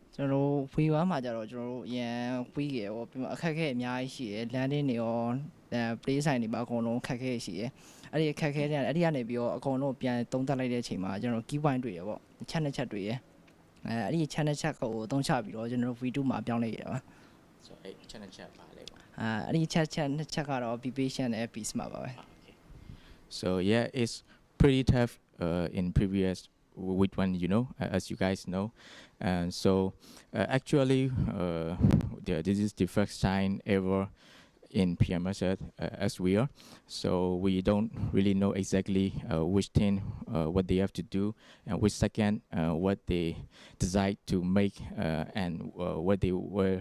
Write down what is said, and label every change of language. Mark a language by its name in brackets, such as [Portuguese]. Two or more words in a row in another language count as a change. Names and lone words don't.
[Burmese] ကျွန်တော်တို့ week 1မှာကျတော့ကျွန်တော်တို့အရင် week ရယ်ပေါ့ပြီးမှအခက်အခဲအများကြီးရှိရယ် landing တွေရော [English] play sign [Burmese] တွေပါအကုန်လုံးအခက်အခဲရှိရယ်အဲ့ဒီအခက်အခဲတွေအဲ့ဒီကနေပြီးတော့အကုန်လုံးပြန်သုံးသပ်လိုက်တဲ့အချိန်မှာကျွန်တော် [English] key point [Burmese] တွေရယ်ပေါ့ချက်နှစ်ချက်တွေရယ်အဲ့ဒီချက်နှစ်ချက်ကိုသုံးချပြီးတော့ကျွန်တော်တို့ week 2မှာပြောင်းလဲခဲ့တာပါ ဆိုတော့အဲ့ချက်နှစ်ချက်ပါလေပေါ့ အဲ့ဒီချက်နှစ်ချက်ကတော့ [English] be patient [Burmese] နဲ့ [English] be smart [Burmese] ပါပဲ [English] So yeah, it's pretty tough in previous week one, you know, as you guys know. And so actually, this is the first time ever in PMSL as we are. So we don't really know exactly which team, what they have to do, and which second, what they decide to make, and what they were.